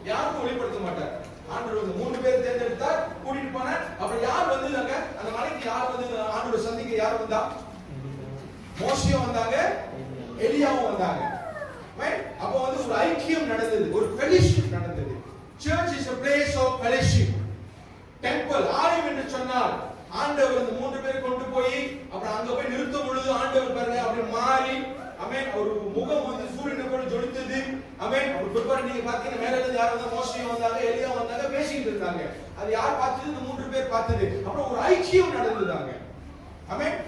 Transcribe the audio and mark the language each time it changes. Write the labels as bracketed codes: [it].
[ta] யாருக்கும் வெளிப்படுத்த மாட்டார். ஆண்டவர் இந்த 3 பேர் தேர்ந்தெடுத்தார், கூட்டிட்டு போனார். அப்புறம் யார் வந்தாங்க? அந்த மலைக்கு யார் வந்து ஆண்டவர் சந்திக்க யார் வந்தா? மோசேயும் வந்தாங்க, எலியாவும் வந்தாங்க. அப்போ வந்து ஒரு ஐக்கியம் நடந்தது, ஒரு ஃபெலோஷிப் நடந்தது. [en] Church is a place of fellowship. [ta] Temple, ஆலயம் என்று சொன்னால் ஆண்டவர் இந்த 3 பேர் கொண்டு போய் அப்புறம் அங்க போய் நிறுத்தும் பொழுது ஆண்டவர் பாருங்க அப்படி மாறி ஆமென் ஒரு முகம் வந்து சூரியனை போல ஜொலித்தது. ஆமென். ஒரு பிற்பாடு நீங்க பாத்தீங்கன்னா மேல இருந்து யார் வந்தா? மோசே வந்தாங்க, எலியா வந்தாங்க, பேசிட்டு இருந்தாங்க. அது யார் பார்த்தது? இந்த 3 பேர் பார்த்தது. அப்புறம் ஒரு ஐக்கியம் நடந்ததாங்க. ஆமென்.